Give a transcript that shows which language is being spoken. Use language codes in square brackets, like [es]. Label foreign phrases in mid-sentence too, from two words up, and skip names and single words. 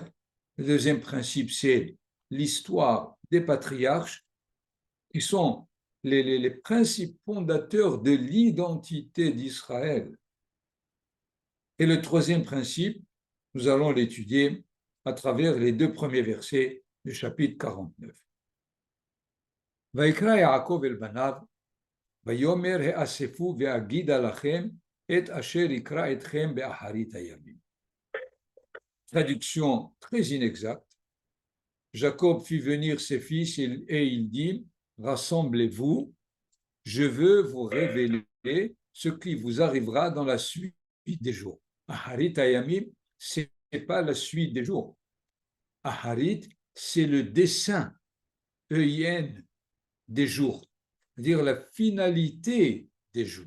[fr] Le 2e principe, c'est l'histoire des patriarches, qui sont les principes fondateurs de l'identité d'Israël. Et le 3e principe, nous allons l'étudier à travers les 2 premiers versets du chapitre 49. [he] ויקרא יעקב אל בניו ויאמר האספו ואגידה לכם את אשר יקרא אתכם באחרית הימים. [fr] Traduction très inexacte. Jacob fit venir ses fils et il dit, rassemblez-vous, je veux vous révéler ce qui vous arrivera dans la suite des jours. [he] אחרית הימים, [fr] c'est pas la suite des jours. Aharit, c'est le dessin, EIN, des jours, c'est-à-dire la finalité des jours.